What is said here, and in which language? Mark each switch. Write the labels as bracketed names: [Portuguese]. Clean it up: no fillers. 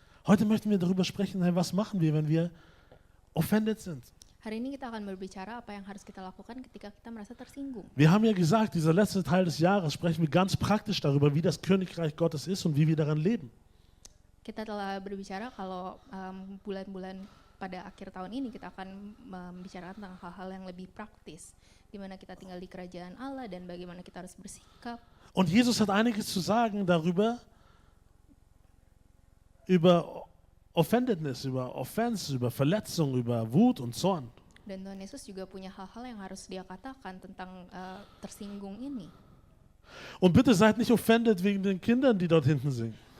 [German] Heute möchten wir darüber sprechen, hey, was machen wir, wenn wir offended sind? [Indonesian] Hari ini kita akan berbicara apa yang harus kita lakukan ketika kita merasa tersinggung. [German] Wir haben ja gesagt, dieser letzte Teil des Jahres sprechen wir ganz praktisch darüber, wie das Königreich Gottes ist und wie wir daran leben. [Indonesian] Kita telah berbicara kalau bulan-bulan pada akhir tahun ini kita akan membicarakan tentang hal-hal yang lebih praktis, di mana kita tinggal di kerajaan Allah dan bagaimana kita harus bersikap. [German] Und Jesus hat einiges zu sagen darüber, über Offendedness, über Offense, über Verletzung, über Wut und Zorn. [Indonesian] Dan Tuhan Yesus juga punya hal-hal yang harus dia katakan tentang tersinggung ini. [German] Und bitte seid nicht offended wegen den Kindern, die dort hinten singen.